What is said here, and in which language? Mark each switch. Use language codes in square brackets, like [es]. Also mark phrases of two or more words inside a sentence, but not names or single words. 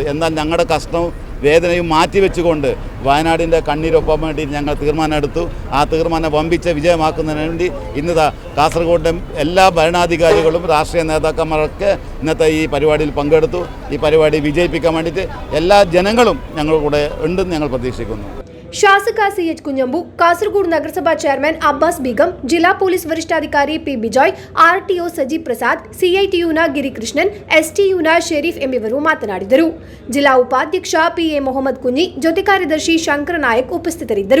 [ml] എന്നാൽ ഞങ്ങളുടെ കഷ്ടവും വേദനയും മാറ്റിവെച്ചുകൊണ്ട് വയനാടിൻ്റെ കണ്ണീരൊപ്പം വേണ്ടി ഞങ്ങൾ തീരുമാനമെടുത്തു. ആ തീരുമാനം വമ്പിച്ച വിജയമാക്കുന്നതിന് വേണ്ടി ഇന്ന് കാസർഗോഡിൻ്റെ എല്ലാ ഭരണാധികാരികളും രാഷ്ട്രീയ നേതാക്കന്മാരൊക്കെ ഇന്നത്തെ ഈ പരിപാടിയിൽ പങ്കെടുത്തു. ഈ പരിപാടി വിജയിപ്പിക്കാൻ വേണ്ടിയിട്ട് എല്ലാ ജനങ്ങളും ഞങ്ങളുടെ കൂടെ ഉണ്ടെന്ന് ഞങ്ങൾ പ്രതീക്ഷിക്കുന്നു. [kn] ಶಾಸಕ ಸಿಎಚ್ ಕುಂಜಂಬು, ಕಾಸರಗೋಡು ನಗರಸಭಾ ಚೇರ್ಮನ್ ಅಬ್ಬಾಸ್ ಬೇಗಂ, ಜಿಲ್ಲಾ ಪೊಲೀಸ್ ವರಿಷ್ಠಾಧಿಕಾರಿ ಪಿ ಬಿಜಾಯ್, ಆರ್ಟಿಒ ಸಜೀವ್ ಪ್ರಸಾದ್, ಸಿಐಟಿಯುನ ಗಿರಿಕೃಷ್ಣನ್, ಎಸ್ಟಿಯುನ ಶರೀಫ್ ಎಂಬಿವರು ಮಾತನಾಡಿದರು. ಜಿಲ್ಲಾ ಉಪಾಧ್ಯಕ್ಷ ಪಿಎ ಮೊಹಮ್ಮದ್ ಕುಂಜಿ, ಜೊತೆ ಕಾರ್ಯದರ್ಶಿ ಶಂಕರ ನಾಯಕ್ ಉಪಸ್ಥಿತರಿದ್ದರು.